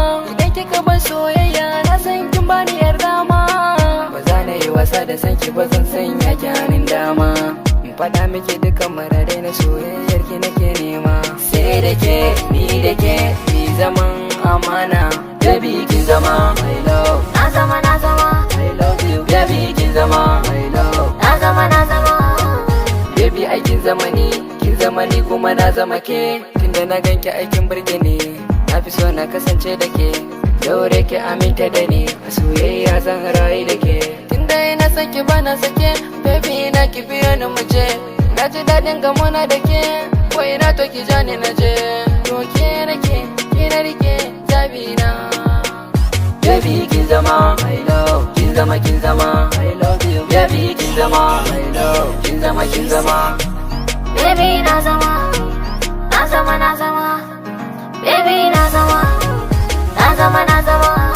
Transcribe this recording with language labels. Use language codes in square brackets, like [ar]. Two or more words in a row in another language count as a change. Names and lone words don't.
[ha] Idan kika bar soyayya, na san kin bani yarda ma. Ba za na yi wasa da san ki ba, zan sanya ki hannun dama. In faɗa miki dukkan maradai na soyayyar ki nake nema. Sai da ke, ni da ke, mi zaman amana. Baby, kin zama, [en] I love. [ha] Na zama, na zama. [en] I love you. [ha] Baby, kin zama, [en] I love. [ha] Na zama, na zama. Baby, ai kin zama ni, kin zama ni kuma na zama ke. Tunda na ganki ai kin burge ni, na fi so na kasance da ke. Daure ki aminta da ni, a soyayya zan rayu da ke. Tunda ina son ki bana sake, baby ina ki biyo ni mu je. Na ji daɗin gamona da ke, ko ina to ki ja ni na je. To ke nake, ki na rike, zabi na. Baby, kin zama, [en] I love. [ha] Kin zama, kin zama, [en] I love you. [ha] Baby, kin zama, [en] I love. [ha] Kin zama, kin zama. Baby, na zama. Na zama, na zama. Baby, na zama. Na zama, na zama.